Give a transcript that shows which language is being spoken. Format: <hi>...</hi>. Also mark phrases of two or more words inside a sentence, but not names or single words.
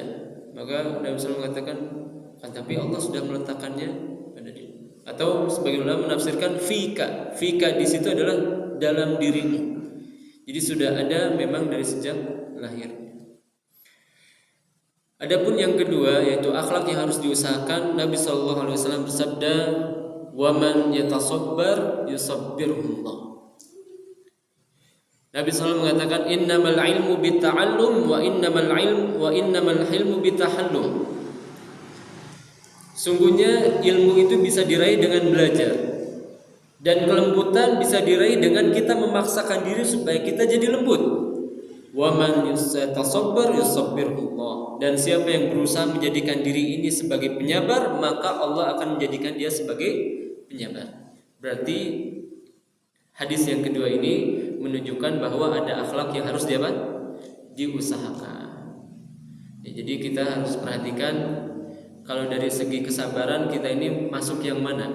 <id>Maka Nabi SAW mengatakan, kan tapi Allah sudah meletakkannya pada dia. Atau sebagian ulama menafsirkan fika. Fika di situ adalah dalam dirimu. Jadi sudah ada memang dari sejak lahir. Adapun yang kedua yaitu akhlak yang harus diusahakan. Nabi SAW bersabda,</id> <ar>"ومن يتصبر يصبره الله."</ar> <id>Nabi SAW mengatakan,</id> <ar>"إنما العلم بالتعلم وإنما الحلم بالتحلم."</ar> <id>Sungguhnya ilmu itu bisa diraih dengan belajar, dan kelembutan bisa diraih dengan kita memaksakan diri supaya kita jadi lembut.</id> <ar>ومن يتصبر يصبره الله.</ar> <id>Dan siapa yang berusaha menjadikan diri ini sebagai penyabar, maka Allah akan menjadikan dia sebagai penyabar. Berarti hadis yang kedua ini menunjukkan bahwa ada akhlak yang harus diusahakan. Ya, jadi kita harus perhatikan kalau dari segi kesabaran kita ini masuk yang mana?</id>